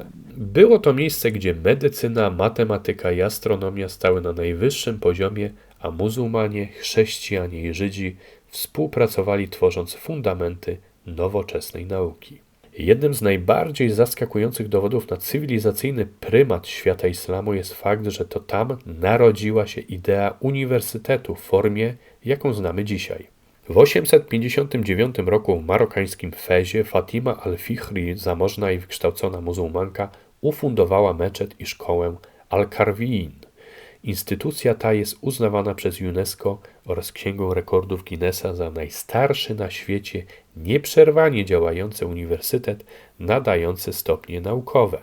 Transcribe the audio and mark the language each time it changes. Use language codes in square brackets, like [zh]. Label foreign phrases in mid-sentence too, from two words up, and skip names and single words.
[pl] Było to miejsce, gdzie medycyna, matematyka i astronomia stały na najwyższym poziomie, a muzułmanie, chrześcijanie i Żydzi współpracowali, tworząc fundamenty nowoczesnej nauki. Jednym z najbardziej zaskakujących dowodów na cywilizacyjny prymat świata islamu jest fakt, że to tam narodziła się idea uniwersytetu w formie, jaką znamy dzisiaj. W 859 roku w marokańskim Fezie Fatima al-Fihri, zamożna i wykształcona muzułmanka, ufundowała meczet i szkołę Al-Karwiin. Instytucja ta jest uznawana przez UNESCO oraz Księgą Rekordów Guinnessa za najstarszy na świecie nieprzerwanie działający uniwersytet nadający stopnie naukowe.